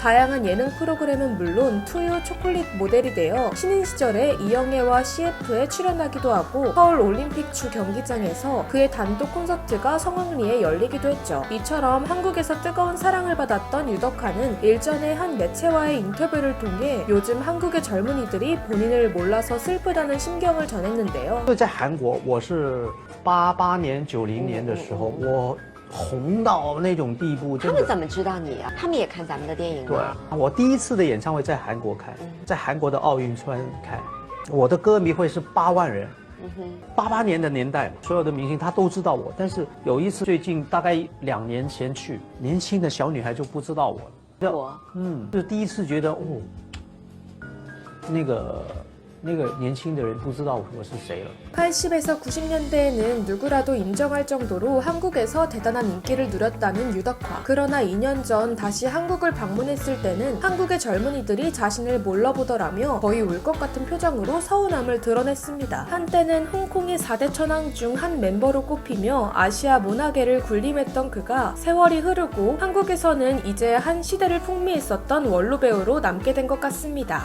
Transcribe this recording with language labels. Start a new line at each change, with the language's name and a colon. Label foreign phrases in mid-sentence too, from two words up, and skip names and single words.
Korean: 다양한 예능 프로그램은 물론 투유 초콜릿 모델이 되어 신인 시절에 이영애와 CF에 출연하기도 하고 서울 올림픽 주 경기장에서 그의 단독 콘서트가 성황리에 열리기도 했죠. 이처럼 한국에서 뜨거운 사랑을 받았던 유덕화는 일전에 한 매체와의 인터뷰를 통해 요즘 한국의 젊은이들이 본인을 몰라서 슬프다는 심경을 전했는데요.
Chinese: 在韩国，我是88年、90年的时候，我红到那种地步，真的。他们怎么知道你啊？他们也看咱们的电影对吗？我第一次的演唱会在韩国开，在韩国的奥运村开，我的歌迷会是8万人。88年的年代，所有的明星他都知道我，但是有一次最近大概2年前去，年轻的小女孩就不知道我了。就是第一次觉得哦，那个年轻的人不知道我是谁了。
Korean: 80에서 90년대에는 누구라도 인정할 정도로 한국에서 대단한 인기를 누렸다는 유덕화. 그러나 2년 전 다시 한국을 방문했을 때는 한국의 젊은이들이 자신을 몰라보더라며 거의 울 것 같은 표정으로 서운함을 드러냈습니다. 한때는 홍콩의 4대 천왕 중 한 멤버로 꼽히며 아시아 문화계를 군림했던 그가 세월이 흐르고 한국에서는 이제 한 시대를 풍미했었던 원로 배우로 남게 된 것 같습니다.